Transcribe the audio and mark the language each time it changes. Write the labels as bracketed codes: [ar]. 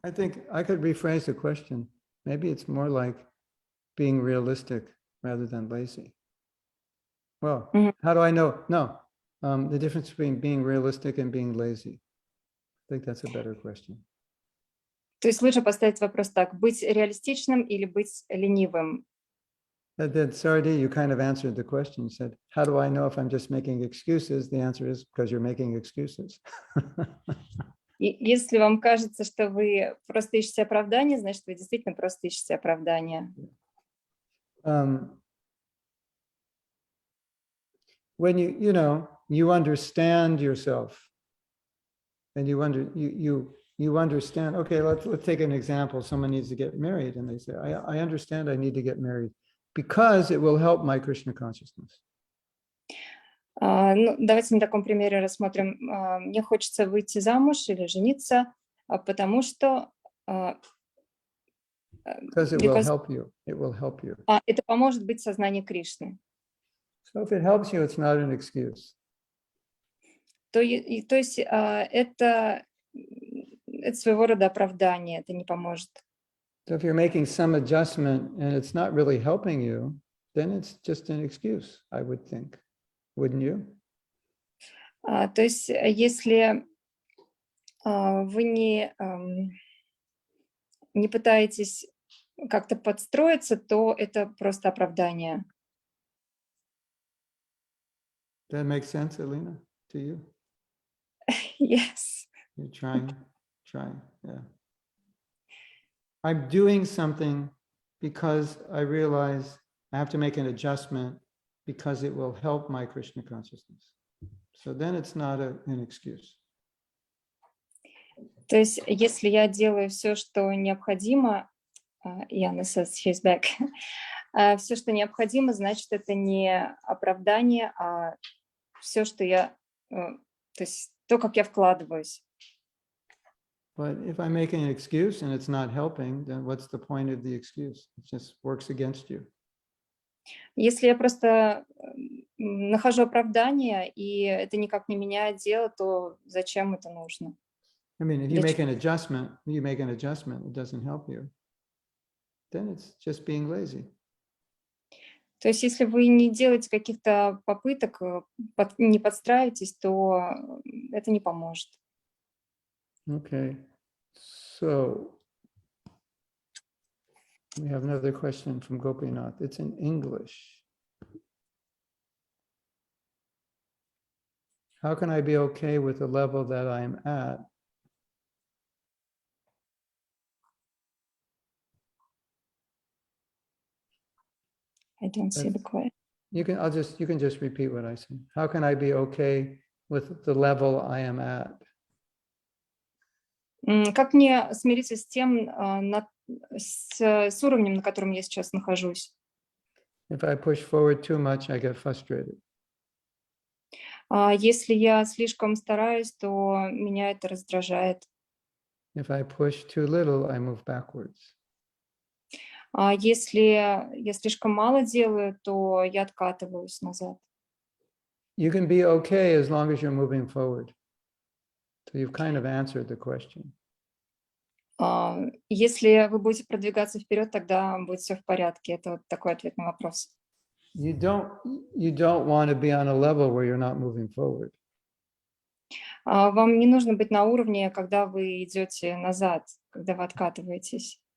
[en] I think I could rephrase the question. Maybe it's more like being realistic rather than lazy. Well, how do I know? No, the difference between being realistic and being lazy. I think that's a better question. [ru] То есть лучше поставить вопрос так: быть реалистичным или быть ленивым? [en] Then, Sardi, you kind of answered the question. You said, how do I know if I'm just making excuses? The answer is because you're making excuses. [ru] И если вам кажется, что вы просто ищете оправдание, значит, вы действительно просто ищете оправдание. [en] When you understand yourself, and you understand. Okay, let's take an example. Someone needs to get married, and they say, I understand I need to get married because it will help my Krishna consciousness. [ru] Давайте на таком примере рассмотрим. Мне хочется выйти замуж или жениться, потому что [en] Because it will help you. It will help you. [ru] Это поможет быть в сознании Кришны. [en] So if it helps you, it's not an excuse. [ru] То есть это своего рода оправдание, это не поможет. [en] So if you're making some adjustment and it's not really helping you, then it's just an excuse, I would think. Wouldn't you? [ru] То есть если вы не пытаетесь как-то подстроиться, то это просто оправдание. [en] That makes sense, Alina, to you? Yes. You're trying, yeah. I'm doing something because I realize I have to make an adjustment because it will help my Krishna consciousness. So then it's not an excuse. [ru] То есть, если я делаю все, что необходимо, Яна [en] says she's back, [ru] все, что необходимо, значит, это не оправдание, а все, что я, то есть то, как я вкладываюсь. [en] But if I'm making an excuse and it's not helping, then what's the point of the excuse? It just works against you. [ru] Если я просто нахожу оправдание, и это никак не меняет дело, то зачем это нужно? [en] I mean, if you make an adjustment, it doesn't help you, then it's just being lazy. [ru] То есть если вы не делаете каких-то попыток, не подстраиваетесь, то это не поможет. [en] Okay, so we have another question from Gopinath. It's in English. How can I be okay with the level that I'm at? I don't see the question. You can just repeat what I say. How can I be okay with the level I am at? [ru] Как мне смириться с тем, с уровнем, на котором я сейчас нахожусь? [en] If I push forward too much, I get frustrated. [ru] Если я слишком стараюсь, то меня это раздражает. [en] If I push too little, I move backwards. [ru] Если я слишком мало делаю, то я откатываюсь назад. [en] You can be okay as long as you're moving forward. So you've kind of answered the question. [ru] Если вы будете продвигаться вперед, тогда будет все в порядке. Это вот такой ответ на вопрос. [en] You don't want to be on a level where you're not moving forward. [ru] Вам не нужно быть на уровне, когда вы идете назад, когда вы откатываетесь.